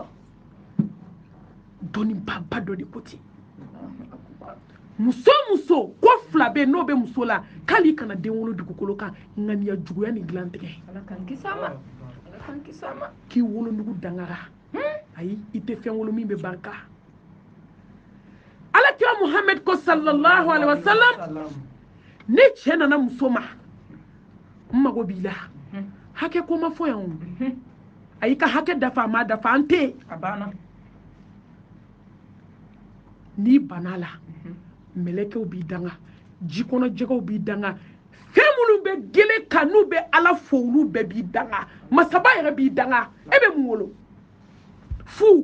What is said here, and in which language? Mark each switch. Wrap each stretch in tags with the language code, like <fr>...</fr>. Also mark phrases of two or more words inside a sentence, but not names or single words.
<bm>dɔnni ba dɔ de ko ten muso ko fila bɛ n'o bɛ muso la k'ale kana denwolo dugukolo kan ŋaniya juguya ni dilantigɛ ala k'an kisi a ma k'i wolonugu dangara ayi i tɛ fɛn wolo min bɛ barika alakira muhammed ko</bm> <ar>صلى الله عليه وسلم</ar> <bm>ne cɛ nana muso ma n mago b'i la hakɛ ko ma fɔ yan a y'i ka hakɛ dafa a ma dafa an tɛ a banna n'i banna la mɛlɛkɛw b'i danga jikɔnɔ jɛgɛw b'i danga fɛn minnu bɛ gele kan n'u bɛ ala fo olu bɛɛ b'i danga masaba yɛrɛ b'i danga e bɛ mun wolo fu</bm>